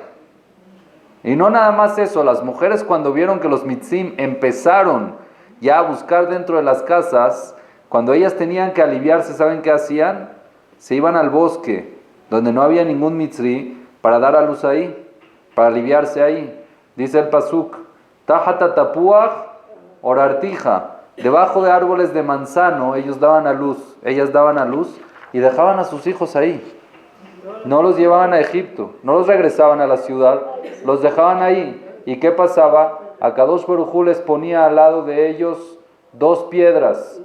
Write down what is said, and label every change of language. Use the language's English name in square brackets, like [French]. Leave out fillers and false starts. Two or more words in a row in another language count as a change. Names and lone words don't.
[Spanish] Y no nada más eso, las mujeres cuando vieron que los mitzim empezaron ya a buscar dentro de las casas, cuando ellas tenían que aliviarse, ¿saben qué hacían? Se iban al bosque, donde no había ningún mitzri, para dar a luz ahí, para aliviarse ahí. Dice el pasuk, [Hebrew] תחת התפוח עוררתיך, [Spanish] debajo de árboles de manzano ellas daban a luz y dejaban a sus hijos ahí. No los llevaban a Egipto, no los regresaban a la ciudad, los dejaban ahí. ¿Y qué pasaba? [Hebrew] הקדוש ברוך הוא [Spanish] les ponía al lado de ellos 2 piedras.